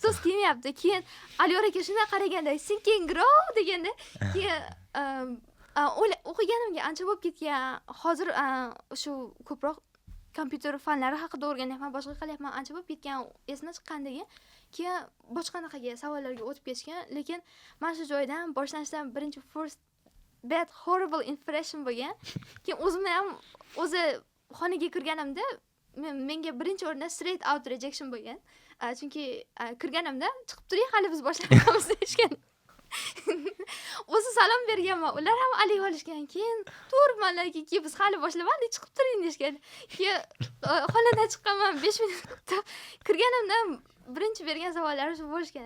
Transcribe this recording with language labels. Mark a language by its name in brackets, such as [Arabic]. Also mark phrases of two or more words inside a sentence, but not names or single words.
[Uzbek] So'z kelmayapti. Keyin Aliyor aka shunday qaraganda Think and Grow deganda, keyin o'qiganimga ancha bo'lib ketgan. Hozir shu ko'proq kompyuter fanlari haqida o'rganyapman, boshqa qilyapman, ancha bo'lib ketgan, esimdan chiqqandagi. Keyin boshqanaqaga savollarga o'tib ketgan, lekin mana shu joydan boshlanishdan birinchi [English] first bad horrible impression [Uzbek] bo'lgan. Keyin o'zimni ham o'zi xonaga kirganimda menga birinchi o'rinda [English] straight out rejection [Uzbek] bo'lgan. Chunki kirganimda chiqib turing, hali biz boshlayapmiz deyishgan. O'zi salom berganman, ular ham alik olishgan. Keyin turmanlarga keyin biz hali boshlamadik, chiqib turing deyishgan. Keyin xonadan chiqqanman 5 minut kutib, kirganimda birinchi bergan savollari shu bo'lishgan.